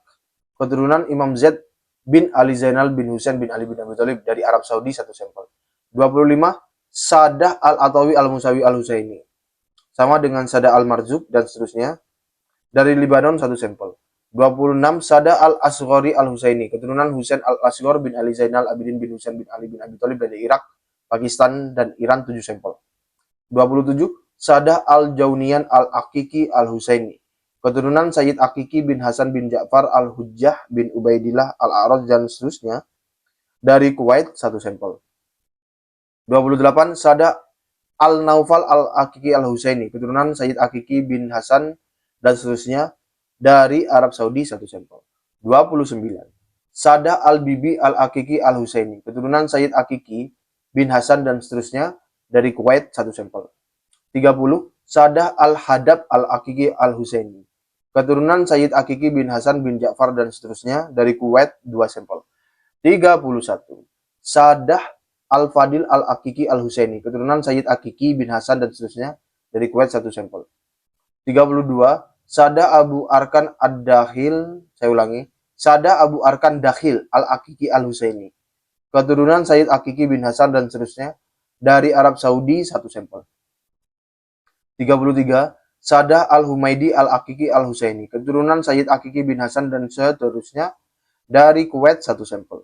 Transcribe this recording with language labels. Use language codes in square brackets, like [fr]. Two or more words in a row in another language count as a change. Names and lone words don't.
[id] Keturunan Imam Zaid bin Ali Zainal bin Husain bin Ali bin Abi Thalib dari Arab Saudi, 1 sampel. 25. Sadah Al-Atawi Al-Musawi Al-Husaini. Sama dengan Sadah Al-Marzuq dan seterusnya. Dari Libanon, 1 sampel. 26. Sadah Al-Asghari Al-Husaini. Keturunan Husain Al-Asghar bin Ali Zainal Abidin bin Husain bin Ali bin Abi Thalib dari Irak, Pakistan, dan Iran, 7 sampel. 27. Sadah Al-Jaunian Al-Aqiqi Al-Husaini. Keturunan Sayyid Aqiqi bin Hasan bin Ja'far Al-Hujjah bin Ubaidillah Al-A'raj dan seterusnya, dari Kuwait, 1 sampel. 28. Sadah Al-Naufal Al-Aqiqi Al-Husaini. Keturunan Sayyid Aqiqi bin Hasan dan seterusnya, dari Arab Saudi, 1 sampel. 29. Sadah Al-Bibi Al-Aqiqi Al-Husaini. Keturunan Sayyid Aqiqi bin Hasan dan seterusnya, dari Kuwait, 1 sampel. 30. Sadah Al-Hadab Al-Aqiqi Al-Husaini. Keturunan Sayyid Aqiqi bin Hasan bin Ja'far dan seterusnya, dari Kuwait, 2 sampel. 31. Sadah Al-Fadil Al-Aqiqi Al-Husaini. Keturunan Sayyid Aqiqi bin Hasan dan seterusnya, dari Kuwait, 1 sampel. 32. Sadah Abu Arkan Ad-Dakhil, saya ulangi, Sadah Abu Arkan Dakhil Al-Aqiqi Al-Husaini. Keturunan Sayyid Aqiqi bin Hasan dan seterusnya, dari Arab Saudi, 1 sampel. 33. Sadah Al-Humaidi Al-Aqiqi Al-Husaini. Keturunan Sayyid Aqiqi bin Hasan dan seterusnya, dari Kuwait, 1 sampel.